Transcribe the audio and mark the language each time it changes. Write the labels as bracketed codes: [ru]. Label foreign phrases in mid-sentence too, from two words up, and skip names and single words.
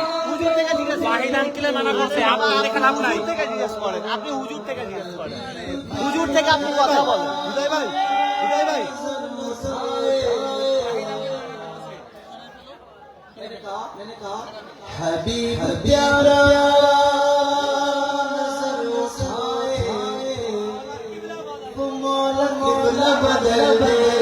[bn] হুজুর থেকে জিজ্ঞেস, ওয়াহিদ আঙ্কেলের মানা করছে, আপনার এখানে লাভ নাই। থেকে জিজ্ঞেস করেন, আপনি হুজুর থেকে জিজ্ঞেস করেন, হুজুর থেকে আপনি কথা বলেন। হৃদয় ভাই, হৃদয় ভাই, [ur] حبیب پیارا نظر اٹھائے وہ مولا قبلہ بدل دے